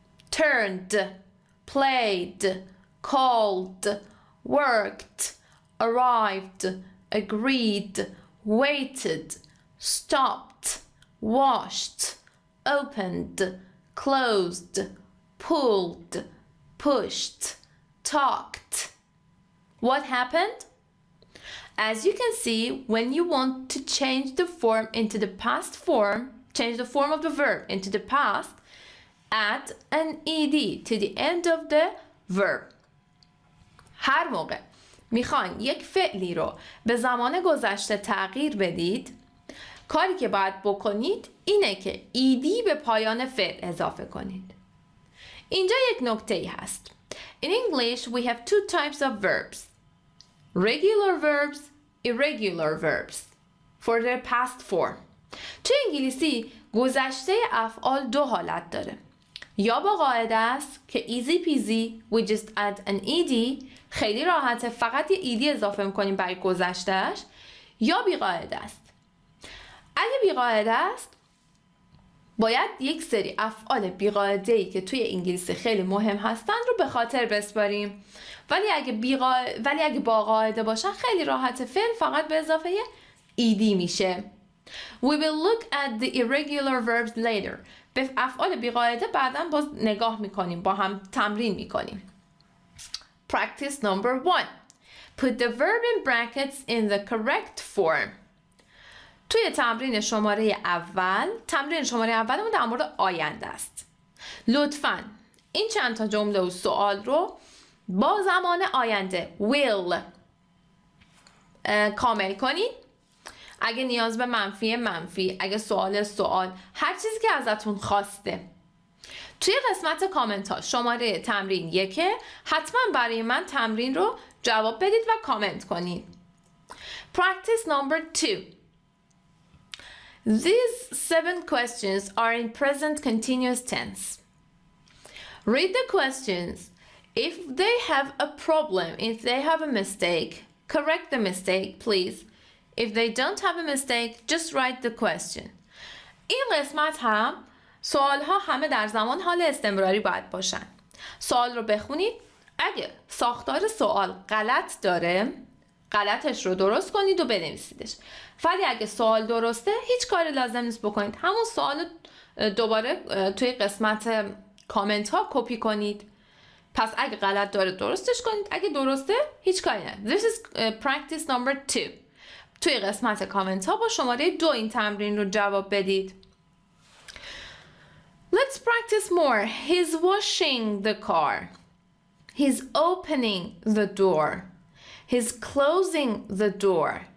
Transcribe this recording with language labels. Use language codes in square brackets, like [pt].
[en] Turned, played, called, worked, arrived, agreed, waited, stopped, washed, opened, closed, pulled, pushed, talked. What happened? As you can see, when you want to change the form into the past form, change the form of the verb into the past, add an ed to the end of the verb. [fa] هر موقع میخواین یک فعلی رو به زمان گذشته تغییر بدید، کاری که باید بکنید اینه که ایدی به پایان فعل اضافه کنید. اینجا یک نکته ای هست. [en] In English we have two types of verbs. Regular verbs, irregular verbs for their past form. [fa] تو انگلیسی گذشته افعال دو حالت داره. یا با قاعده است که [en] easy peasy we just add an ed، [fa] خیلی راحته، فقط یه ed اضافه میکنیم برای گذشتهش. یا بی قاعده است. اگه بی قاعده است باید یک سری افعال بی قاعده‌ای که توی انگلیسی خیلی مهم هستن رو به خاطر بسپاریم. ولی اگه با قاعده باشن خیلی راحته، فعل فقط به اضافه ed میشه. [en] We will look at the irregular verbs later. [fa] به افعال بی قاعده بعداً باز نگاه میکنیم، با هم تمرین میکنیم. [en] Practice number 1. Put the verb in brackets in the correct form. [fa] توی تمرین شماره اول در مورد آینده است. لطفاً این چند تا جمله و سوال رو با زمان آینده will کامل کنید. اگه نیاز به منفی، اگه سوال، هر چیزی که ازتون خواسته. توی قسمت کامنت ها شماره تمرین 1 حتما برای من تمرین رو جواب بدید و کامنت کنید. [en] Practice number 2. These 7 questions are in present continuous tense. Read the questions. If they have a problem, if they have a mistake, correct the mistake, please. If they don't have a mistake, just write the question. [fa] این قسمت هم سوال ها همه در زمان حال استمراری باید باشن. سوال رو بخونید. اگه ساختار سوال غلط داره، غلطش رو درست کنید و بنویسیدش. ولی اگه سوال درسته هیچ کاری لازم نیست بکنید. همون سوال دوباره توی قسمت کامنت ها کپی کنید. پس اگه غلط داره درستش کنید، اگه درسته هیچ کاری نه. [en] This is practice number 2. [fa] توی قسمت کامنت ها با شماره 2 این تمرین رو جواب بدید. [en] Let's practice more. He's washing the car. He's opening the door. He's closing the door.